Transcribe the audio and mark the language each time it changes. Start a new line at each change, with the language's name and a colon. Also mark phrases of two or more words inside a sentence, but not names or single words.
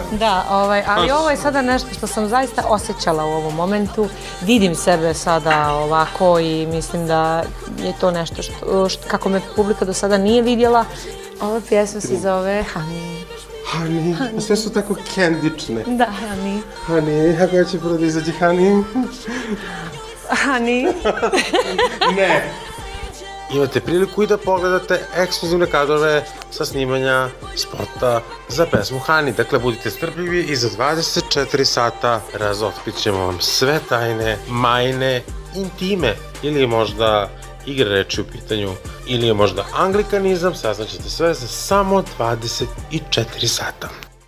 Serbian: Da, ali ovo je sada nešto što sam zaista osjećala u ovom momentu. Vidim sebe sada ovako i mislim da je to nešto kako me publika do sada nije vidjela. Ova pjesma se zove Honey. Honey, sve su tako kendične. Da, Honey. Honey, a koja će prvo da izađe Honey? Honey. Ne. Imate priliku i da pogledate ekskluzivne kadrove sa snimanja spota za pesmu Honey. Dakle, budite strpljivi i za 24 sata razotkrit ćemo vam sve tajne, Majine intime ili možda igre reči u pitanju ili je možda anglikanizam, saznaćete sve za samo 24 sata.